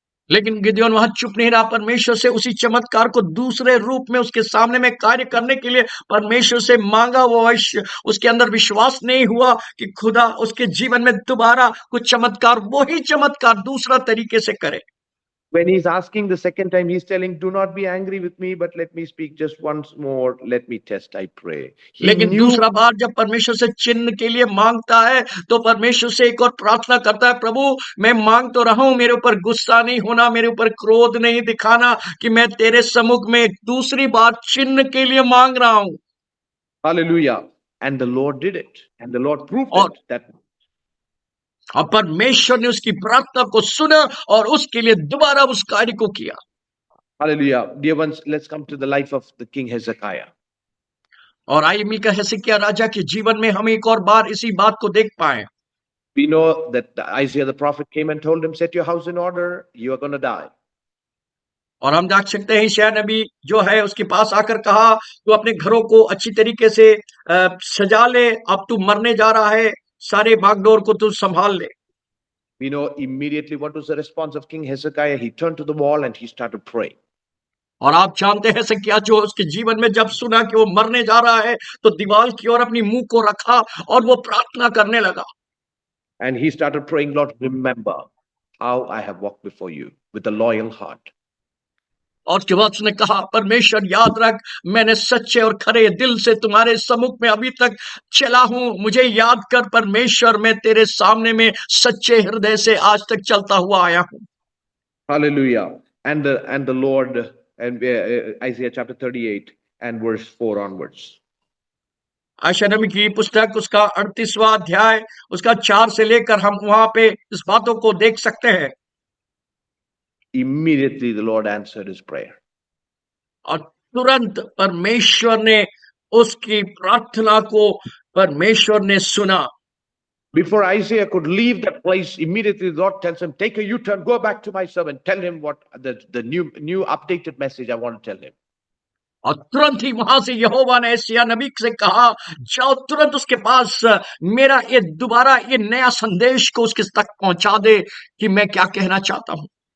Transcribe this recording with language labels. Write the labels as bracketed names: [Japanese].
[Hindi] लेकिन गिदयोन वहां चुप नहीं रहा। परमेश्वर से उसी चमत्कार को दूसरे रूप में उसके सामने में कार्य करने के लिए परमेश्वर से मांगा। वो अवश्य उसके अंदर विश्वास नहीं हुआ कि खुदा उसके जीवन में दोबारा कुछ चमत्कार, वही चमत्कार दूसरा तरीके से करे। [English] When he's asking the second time, he's telling, do not be angry with me, but let me speak just once more. Let me test, I pray. [Hindi] लेकिन दूसरा बार जब परमेश्वर से चिन्ह के लिए मांगता है, तो परमेश्वर से एक और प्रार्थना करता है, प्रभु मैं मांग तो रहा हूं, मेरे ऊपर गुस्सा नहीं होना, मेरे ऊपर क्रोध नहीं दिखाना कि मैं तेरे सम्मुख में दूसरी बार चिन्ह के लिए मांग रहा हूं। [English] Hallelujah. And the Lord did it. And the Lord proved that. [Hindi] और परमेश्वर ने उसकी प्रार्थना को सुना और उसके लिए दोबारा उस कार्य को किया। [English] Hallelujah. Dear ones, let's come to the life of the King Hezekiah. [Hindi] और आइए मिलकर हेzekiah राजा के जीवन में हम एक और बार इसी बात को देख पाए। [English] We know that Isaiah the prophet came and told him, set your house in order, you are going to die. [Hindi] और हम देख सकते हैं ईशाया नबी जो है उसके पास आकर कहा, तू अपने घरों को अच्छी तरीके से सजा ले, अब तू मरने जा रहा है, सारे बागडोर को तू संभाल ले। [English] We know immediately what was the response of King Hezekiah. He turned to the wall and he started praying. [Hindi] और आप जानते हैं हेzekiah जो उसके जीवन में जब सुना कि वो मरने जा रहा है, तो दीवार की ओर अपनी मुंह को रखा और वो प्रार्थना करने लगा। [English] And he started praying, Lord, remember how I have walked before you with a loyal heart. [Hindi] और उसके बाद उसने कहा, परमेश्वर याद रख, मैंने सच्चे और खरे दिल से तुम्हारे सम्मुख में अभी तक चला हूं, मुझे याद कर परमेश्वर, मैं तेरे सामने में सच्चे हृदय से आज तक चलता हुआ आया हूं। [English] Hallelujah. And the Lord, and Isaiah chapter 38 and verse 4 onwards. [Hindi] Ayesha नबी की पुस्तक उसका 38वां अध्याय उसका 4 से लेकर हम वहां पे इस बातों को देख सकते हैं। [English] Immediately the Lord answered his prayer. [Hindi] और तुरंत परमेश्वर ने उसकी प्रार्थना को परमेश्वर ने सुना। [English] Before Isaiah could leave that place, immediately the Lord tells him, take a U-turn, go back to my servant, tell him what the new updated message I want to tell him. [Hindi] और तुरंत ही वहां से यहोवा ने यशायाह नबी से कहा, जाओ तुरंत उसके पास मेरा ये दोबारा ये नया संदेश को उसके तक पहुंचा दे कि मैं क्या कहना चाहता हूं।